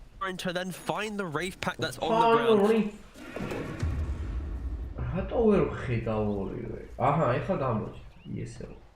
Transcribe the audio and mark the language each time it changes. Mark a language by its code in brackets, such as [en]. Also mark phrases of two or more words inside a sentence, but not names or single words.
[en] trying to then find the Wraith pack that's on the ground. [ka] რატო ვერ ხედავ ორივე? აჰა, ეხლა გამოჩნდა ESL.